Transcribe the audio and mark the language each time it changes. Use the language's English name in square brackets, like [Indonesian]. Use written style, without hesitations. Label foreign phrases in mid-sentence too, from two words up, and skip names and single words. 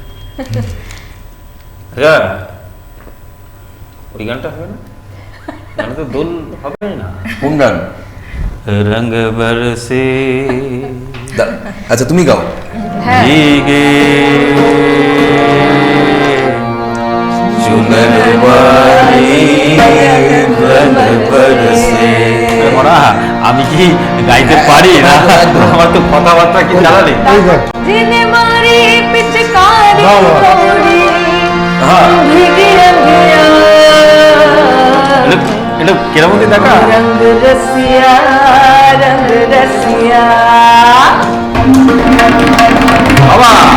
[Bangla] আচ্ছা ওই গানটা হবে না, গানটা তো দোল হবে না। কোন গান? [Hindi] रंग बरसे [Bangla] আচ্ছা তুমি গাও। হ্যাঁ [Hindi] भीगे चुनर वाली रंग बरसे। [Bangla] আমি কি গাইতে পারি না? আমার তো কথাবার্তা কি জানালে। [Hindi] जिन्हें मारी पिचकारी थोड़ी भीगी रंगिया [Bangla] এটা কিরকম দেখা [Hindi] रंग रसिया [Bangla] বাবা।